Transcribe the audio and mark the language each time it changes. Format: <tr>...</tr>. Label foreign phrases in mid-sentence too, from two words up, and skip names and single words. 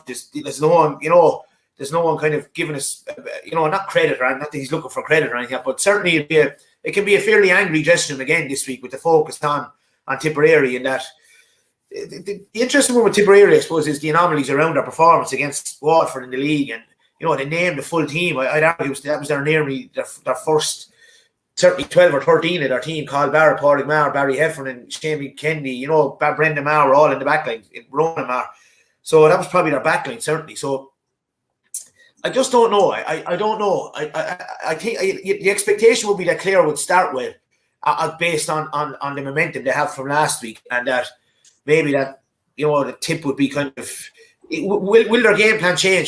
<en>There's no one, there's no one kind of giving us, not credit or not that he's looking for credit or anything, but certainly it can be a fairly angry dressing room again this week with the focus on Tipperary. And that the interesting one with Tipperary, I suppose, is the anomalies around their performance against Waterford in the league. And they named the full team. I'd argue that was their first, certainly 12 or 13 of their team, called Barrett, Padraig Maher, Barry Heffernan, Shane Kennedy, Brendan Maher were all in the backline, Ronan Maher. So that was probably their backline, certainly. So I just don't know. I don't know. I think the expectation would be that Clare would start well, based on the momentum they have from last week, and that maybe that the tip would be kind of will their game plan change?</en>